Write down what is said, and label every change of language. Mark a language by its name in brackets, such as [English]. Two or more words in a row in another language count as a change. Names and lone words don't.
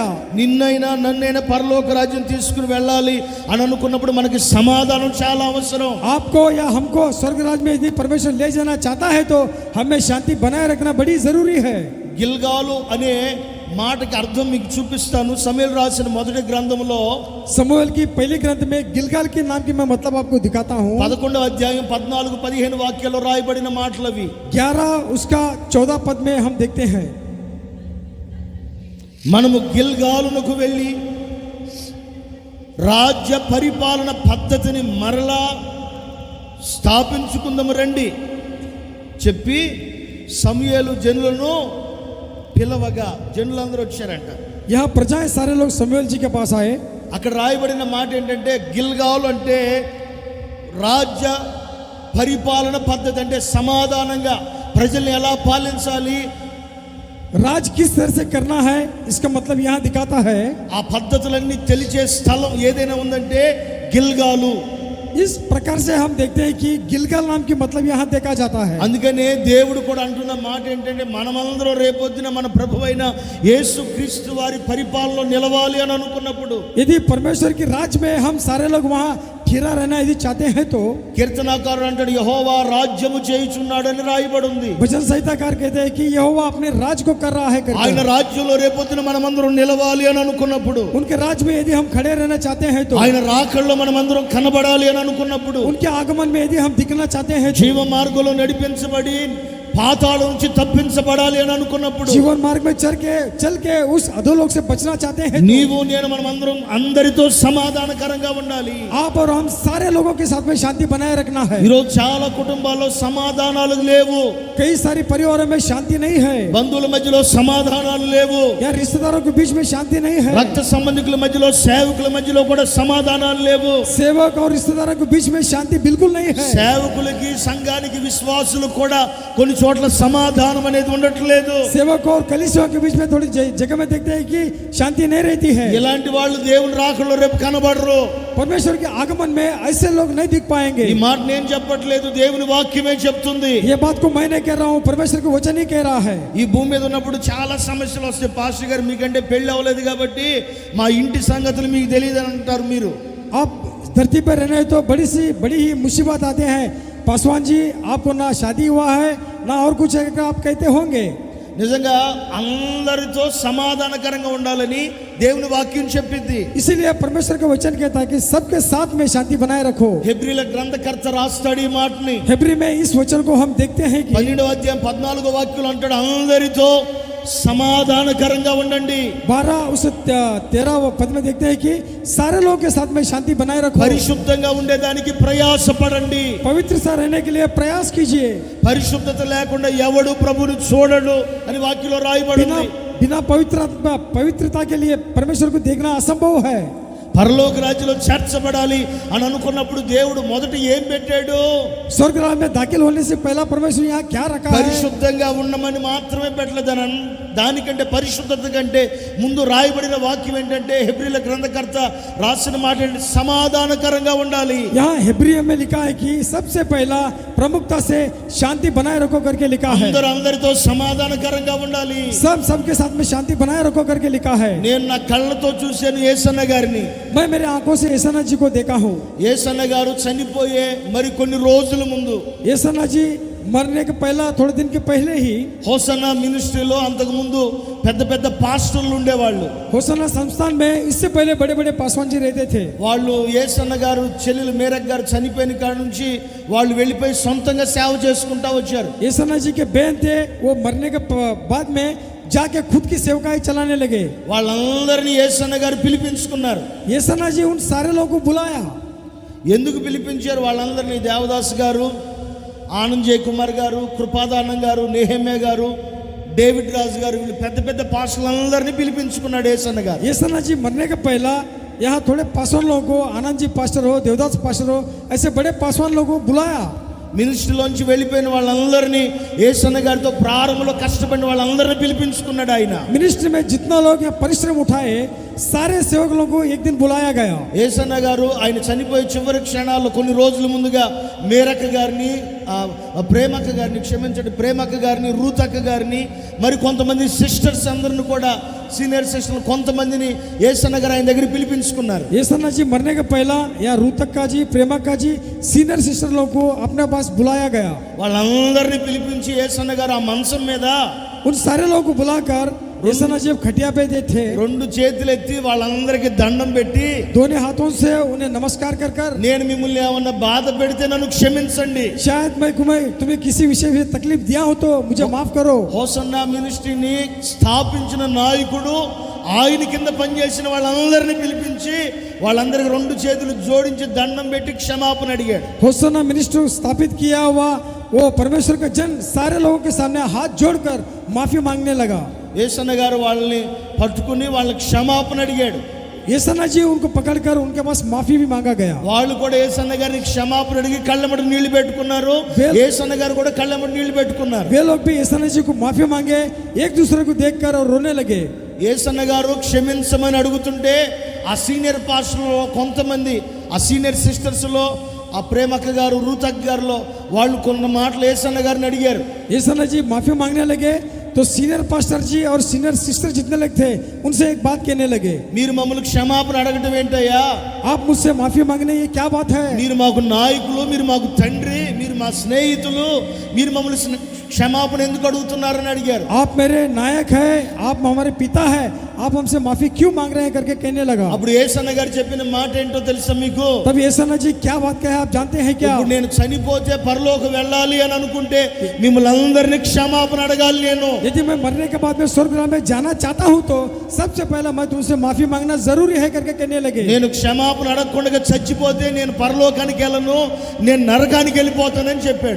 [Telugu] నిన్నైనా నన్నైనా పరలోక రాజ్యం తీసుకుని వెళ్ళాలి అని అనుకున్నప్పుడు మనకి సమాధానం చాలా అవసరం. [Hindi] आपको या हमको स्वर्ग राज में यदि परमेश्वर ले जाना चाहता है तो हमें शांति बनाए रखना बड़ी जरूरी है। [Telugu] గిల్గాలు అనే మాటకి అర్థం మీకు చూపిస్తాను. సమూయేలు రాసిన మొదటి గ్రంథంలో [Hindi] समूएल की पहली ग्रंथ में गिलगाल के नाम की मैं मतलब आपको दिखाता हूँ। [Telugu] 11వ అధ్యాయం 14-15 వాక్యాల్లో రాయబడిన మాటలవి. [Hindi] 11 उसका 14 पद में हम देखते हैं, [Telugu] మనము గిల్గాలునకు వెళ్ళి రాజ్య పరిపాలన పద్ధతిని మరలా స్థాపించుకుందాము రండి చెప్పి సమూయేలు జనులను పిలవగా జనులందరూ వచ్చారంట. [Hindi] यहाँ प्रजाएं सारे लोग समूएल जी के पास आए। [Telugu] అక్కడ రాయబడిన మాట ఏంటంటే గిల్గాలు అంటే రాజ్య పరిపాలన పద్ధతి, అంటే సమాధానంగా ప్రజల్ని ఎలా పాలించాలి, [Hindi] राज किस तरह से करना है, इसका मतलब यहाँ दिखाता है। [Telugu] ఆ పద్ధతులన్నీ తెలిసే స్థలం ఏదైనా ఉందంటే గిల్గాలు. [Hindi] इस प्रकार से हम देखते हैं कि गिलगाल नाम की मतलब यहाँ देखा जाता है। [Telugu] అందుకనే దేవుడు కూడా అంటున్న మాట ఏంటంటే మనమందరం రేపొద్దున మన ప్రభువైన యేసుక్రీస్తు వారి పరిపాలనలో నిలవాలి అని అనుకున్నప్పుడు, [Hindi] यदि परमेश्वर की राज में हम सारे लोग वहाँ ठहरा रहना यदि चाहते हैं तो [Telugu] కీర్తనాకారుడు అంటాడు యెహోవా రాజ్యము చేయుచున్నాడని రాయబడి ఉంది. [Hindi] भजन संहिताकार कहते हैं कि यहोवा अपने राज को कर रहा है करके। [Telugu] ఆయన రాజ్యంలో రేపొద్దున మనమందరం నిలవాలి అని అనుకున్నప్పుడు, [Hindi] उनके राज में यदि हम खड़े रहना चाहते हैं तो, [Telugu] ఆయన రాకడలో మనమందరం కనబడాలి అని అనుకున్నప్పుడు, [Hindi] उनके आगमन में यदि हम दिखना चाहते हैं तो, [Telugu] జీవ మార్గంలో నడిపించబడి పాతాళం నుంచి తప్పించబడాలి అని అనుకున్నప్పుడు, [Hindi] जीवन मार्ग में चल के उस अधोलोक से बचना चाहते हैं तो, [Telugu] నీవు నేను మనమందరం అందరితో సమాధానకరంగా ఉండాలి. [Hindi] आप और हम सारे लोगों के साथ में शांति बनाए रखना है। [Telugu] ఈరోజు చాలా కుటుంబాల్లో సమాధానాలు లేవు, [Hindi] कई सारी परिवारों में शांति नहीं है, [Telugu] బంధువుల మధ్యలో సమాధానాలు లేవు, [Hindi] या रिश्तेदारों के बीच में शांति नहीं है, [Telugu] రక్త సంబంధికుల మధ్యలో, సేవకుల మధ్యలో కూడా సమాధానాలు లేవు. [Hindi] सेवक और रिश्तेदारों के बीच में शांति बिल्कुल नहीं है। [Telugu] సేవకులకి, సంఘానికి, విశ్వాసులకు కూడా కొన్ని చోట్ల సమాధానం అనేది ఉండట్లేదు. [Hindi] सेवक और कलीसिया के बीच में थोड़ी जगह में देखते हैं कि शांति नहीं रहती है। [Telugu] ఇలాంటి వాళ్ళు దేవుని రాకడలో రేపు కనబడరు. [Hindi] परमेश्वर के आगमन में ऐसे लोग नहीं दिख पाएंगे। [Telugu] ఈ మాట నేను చెప్పట్లేదు, దేవుని వాక్యమే చెప్తుంది. [Hindi] ये बात को मैं नहीं कह रहा हूँ, परमेश्वर का वचन ही कह रहा है। [Telugu] ఈ భూమి మీద ఉన్నప్పుడు చాలా సమస్యలు వస్తాయి. పాస్టర్ గారు మీకంటే పెళ్లి అవ్వలేదు కాబట్టి మా ఇంటి సంగతులు మీకు తెలియదు అని అంటారు. మీరు [Hindi] आप धरती पर रहने तो बड़ी ही मुसीबत आते हैं। पासवान जी, आपको ना शादी हुआ है ना और कुछ है, आप कहते होंगे। [Telugu] నిజంగా అందరితో సమాధానకరంగా ఉండాలని దేవుని వాక్యం చెప్పింది. [Hindi] इसीलिए परमेश्वर का वचन कहता है कि सबके साथ में शांति बनाए रखो। [Telugu] హెబ్రీల గ్రంథకర్త రాస్తాడు ఈ మాటని. [Hindi] हेब्री में इस वचन को हम देखते हैं कि [Telugu] 12వ అధ్యాయం 14వ వాక్యంలో అంటాడు అందరితో సమాధానకరంగా ఉండండి. [Hindi] 12 उस 13 पद में देखते हैं कि सारे लोगों के साथ में शांति बनाए रखो। [Telugu] పరిశుద్ధంగా ఉండేదానికి ప్రయాసపడండి. [Hindi] पवित्र सा रहने के लिए प्रयास कीजिए। [Telugu] పరిశుద్ధత లేకుండా ఎవడు ప్రభువుని చూడడు అని వాక్యంలో రాయబడింది. [Hindi] बिना पवित्रता के लिए परमेश्वर को देखना असंभव है। [Telugu] పరలోక రాజ్యంలో చేర్చబడాలి అని అనుకున్నప్పుడు దేవుడు మొదట ఏం పెట్టాడు? [Hindi] स्वर्ग राज्य में दाखिल होने से पहला परमेश्वर यहाँ क्या रखा है? [Telugu] పరిశుద్ధంగా ఉండమని మాత్రమే పెట్టలేదు, దానికంటే పరిశుద్ధత కంటే ముందు రాయబడిన వాక్యం ఏంటంటే హెబ్రీల గ్రంథకర్త రాసిన మాట ఏంటంటే సమాధానకరంగా ఉండాలి. [Hindi] यहाँ हेब्रियों में लिखा है कि सबसे पहला प्रमुखता से शांति बनाए रखो करके लिखा है. [Telugu] అందరితో సమాధానకరంగా ఉండాలి. [Hindi] सबके साथ में शांति बनाए रखो करके लिखा है. [Telugu] నేను నా కళ్ళతో చూశాను యేసన్న గారిని. [Hindi] मैं मेरे आंखों से येसन्ना जी को देखा हूँ. [Telugu] యేసన్న గారు చనిపోయే మరి కొన్ని రోజుల ముందు [Hindi] येसन्ना जी मरने के पहला थोड़े दिन के पहले ही [Telugu] హోసన్నా మినిస్ట్రీలో అంతకు ముందు పెద్ద పెద్ద పాస్టర్లు ఉండేవాళ్ళు. [Hindi] होसन्ना संस्थान में इससे पहले बड़े बड़े पासवान जी रहते थे. [Telugu] వాళ్ళు యేసన్న గారు చెల్లెలు మేరక్ గారు చనిపోయిన కాడ నుంచి వాళ్ళు వెళ్ళిపోయి సొంతంగా సేవ చేసుకుంటా వచ్చారు. [Hindi] येसन्ना जी के बहन थे, वो मरने के बाद में जाके खुद की सेवकाई चलाने लगे. [Telugu] వాళ్ళందరినీ యేసన్న గారు పిలిపించుకున్నారు. [Hindi] येसन्ना जी उन सारे लोगों को बुलाया. [Telugu] ఎందుకు పిలిపించారు వాళ్ళందరినీ? దేవదాస్ గారు, ఆనంద్ జయ కుమార్ గారు, కృపాదానం గారు, నెహెమ్యా గారు, డేవిడ్ రాజు గారు, వీళ్ళు పెద్ద పెద్ద పాస్టర్లందరినీ పిలిపించుకున్నాడు యేసన్న గారు. [Hindi] येसन्ना जी मरने के पहला यहाँ थोड़े पासवान लोगों को, आनंद जी पास्टर हो, देवदास पास्टर हो, ऐसे बड़े पासवान लोगों को बुलाया. [Telugu] మినిస్ట్రీలోంచి వెళ్ళిపోయిన వాళ్ళందరినీ యేసన్న గారితో ప్రారంభంలో కష్టపడిన వాళ్ళందరినీ పిలిపించుకున్నాడు ఆయన. [Hindi] मिनिस्ट्री में जितना लोग यहाँ परिश्रम उठाए सारे सेवक लोगों को एक दिन बुलाया गया. [Telugu] యేసన్న గారు ఆయన చనిపోయే చివరి క్షణాల్లో కొన్ని రోజుల ముందుగా మేరక్క గారిని, ప్రేమక్క గారిని, క్షమించండి, ప్రేమక్క గారిని, రూతక్క గారిని, మరి కొంతమంది సిస్టర్స్ అందరిని కూడా, [English] senior sisters [Telugu] కొంతమందిని యేసన్న గారు ఆయన దగ్గర పిలిపించుకున్నారు. [Hindi] येसन्ना जी मरने के पहला यहाँ रूतक्का जी, प्रेमक्का जी, [English] senior sister [Hindi] लोगों को अपने पास बुलाया गया. [Telugu] వాళ్ళందరినీ పిలిపించి యేసన్న గారు ఆ మంచం మీద [Hindi] उन सारे लोगों को बुलाकर येसन्ना जी खटिया पे थे, [Telugu] రెండు చేతులు ఎత్తి వాళ్ళందరికీ దండం పెట్టి, [Hindi] दोनों हाथों से उन्हें नमस्कार कर कर, [Telugu] నేను మిమ్మల్ని ఏమన్నా బాధ పెడితే నన్ను క్షమించండి, [Hindi] शायद मैं तुम्हें किसी विषय में तकलीफ दिया हो तो मुझे माफ करो. [Telugu] హోసన్నా మినిస్ట్రీని స్థాపించిన నాయకుడు ఆయన కింద పనిచేసిన వాళ్ళందరినీ పిలిపించి వాళ్ళందరికీ రెండు చేతులు జోడించి దండం పెట్టి క్షమాపణ అడిగాడు. [Hindi] होसन्ना मिनिस्ट्री स्थापित किया हुआ वो परमेश्वर का जन सारे लोगों के सामने हाथ जोड़कर माफी मांगने लगा. [Telugu] యేసన్న గారు వాళ్ళని పట్టుకుని వాళ్ళకి క్షమాపణ అడిగాడు. [Hindi] येसन्ना जी उनको पकड़कर उनके पास माफी भी मांगा गया. [Telugu] వాళ్ళు కూడా యేసన్న గారిని క్షమాపణ అడిగి కళ్ళెమ్మట నీళ్లు పెట్టుకున్నారు. యేసన్న గారు కూడా కళ్ళెమ్మట నీళ్లు పెట్టుకున్నారు. [Hindi] वे लोग भी येसन्ना जी को माफी मांगे, एक दूसरे को देखकर और रोने लगे. [Telugu] యేసన్న గారు క్షమించమని అడుగుతుంటే ఆ [English] senior pastor [Telugu] కొంతమంది, ఆ [English] senior sisters, [Telugu] ఆ ప్రేమక్క గారు, రూతక్ గారిలో వాళ్ళు కొన్ని మాటలు యేసన్న గారిని అడిగారు. [Hindi] येसन्ना जी माफी मांगने लगे तो [English] senior pastor [Hindi] जी और [English] senior sister [Hindi] जितने लोग थे उनसे एक बात कहने लगे, [Telugu] మీరు మమ్మల్ని క్షమాపణ అడగటం ఏంటయ్యా? [Hindi] आप मुझसे माफी मांगने ये क्या बात है? [Telugu] మీరు మాకు నాయకులు, మీరు మాకు తండ్రి, మీరు మా స్నేహితులు, మీరు మమ్మల్ని క్షమాపణ ఎందుకు అడుగుతున్నారని అడిగారు. [Hindi] आप मेरे नायक है, आप हमारे पिता है, आप हमसे माफी क्यों मांग रहे हैं करके कहने लगा. [Telugu] అప్పుడు యేసన్న గారు చెప్పిన మాట ఏంటో తెలుసా మీకు? [Hindi] तब येसन्ना जी क्या बात कहे आप जानते हैं क्या? [Telugu] ఇప్పుడు నేను చనిపోతే పరలోకం వెళ్ళాలి అని అనుకుంటే మిమ్మల్ని అందరినీ క్షమాపణ అడగాలి నేను. [Hindi] यदि मैं मरने के बाद में स्वर्ग में जाना चाहता हूँ तो सबसे पहला मैं तुमसे माफी मांगना जरूरी है करके कहने लगे. [Telugu] నేను క్షమాపణ అడగకుండా చచ్చిపోతే నేను పరలోకానికి వెళ్ళను, నేను నరకానికి వెళ్ళిపోతానని చెప్పాడు.